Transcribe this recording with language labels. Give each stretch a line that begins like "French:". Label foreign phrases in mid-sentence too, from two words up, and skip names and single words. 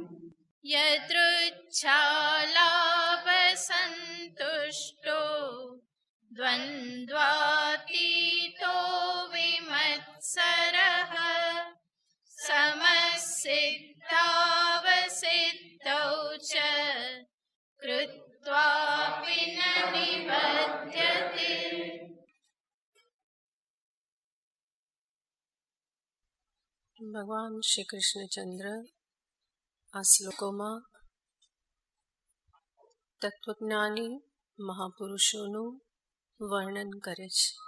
Sanskrit: यदृच्छालाभसन्तुष्टो द्वन्द्वातीतो विमत्सरः समसिद्धावसिद्धौ च कृत्वापि न निबध्यते।
Gujarati: ભગવાન શ્રી કૃષ્ણચંદ્ર આ શ્લોકોમાં તત્વજ્ઞાની મહાપુરુષોનું વર્ણન કરે છે.